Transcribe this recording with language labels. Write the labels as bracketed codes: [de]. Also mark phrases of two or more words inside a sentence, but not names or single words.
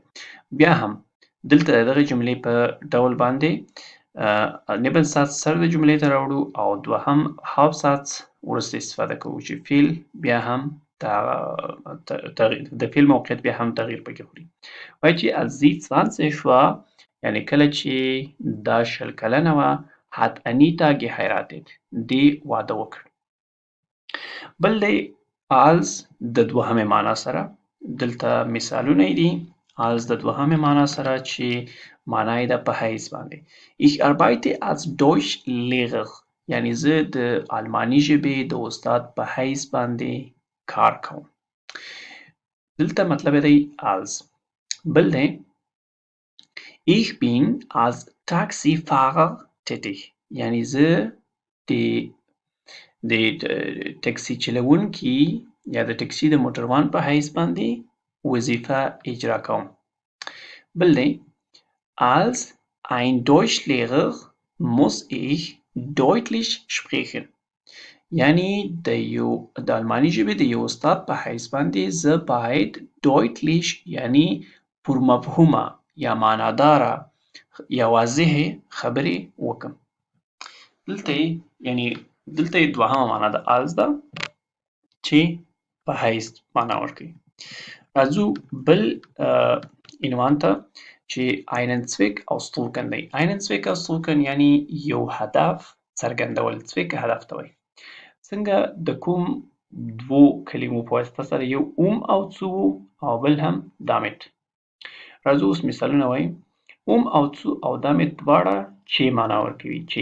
[ps] بیا هم دلته د دغه جملې په ډول باندې Nebensatz سر د جملې ته راوړو او دوهم Hauptsatz وروسته استفاده کوو چې فعل بیا هم د فعل موقعیت بیا هم تغییر پکې خوري. وایي چې [de] als sie 20 war [ps] یعنی کله چې دا 20 کلنه وه [de] hat Anita geheiratet [ps] دې واده وکړ. بل دی als د دوهمې معنا سره. دلته مثالونه یې دي als د دوهمې معنا سره چې معنا یې ده په حیث باندې. [de] Ich arbeite als Deutschlehrer [ps] یعنی زه د آلماني ژبې د استاد په حیث باندې کار کوم. دلته مطلب یې دی als. بل دی [de] Ich bin als Taxifahrer tätig [ps] یعنی زه د ټکسي چلوونکي یا د ټکسي د موټروان په حیث باندې وظیفه اجرا کوم. بل دی [de] als ein Deutschlehrer muss ich deutlich sprechen [ps] یعنی د آلماني ژبې د یو استاد په حیث باندې زه باید deutlich یعنی پرمفهومه یا معناداره یا واضحې خبرې وکړم. دلته یې دوهمه معنا د als ده چې په حیث معنا ورکوي. راځو بل عنوان ته چې [de] einen Zweck ausdrücken [ps] دی. [de] einen Zweck ausdrücken [ps] یعنی یو هدف څرګندول. Zweck هدف ته وایي. څنګه د کوم دوو کلمو په واسطه سره یو او zu او بل هم damit. راځو اوس مثالونه وایو. او zu او damit دواړه چې معنا ورکوي چې.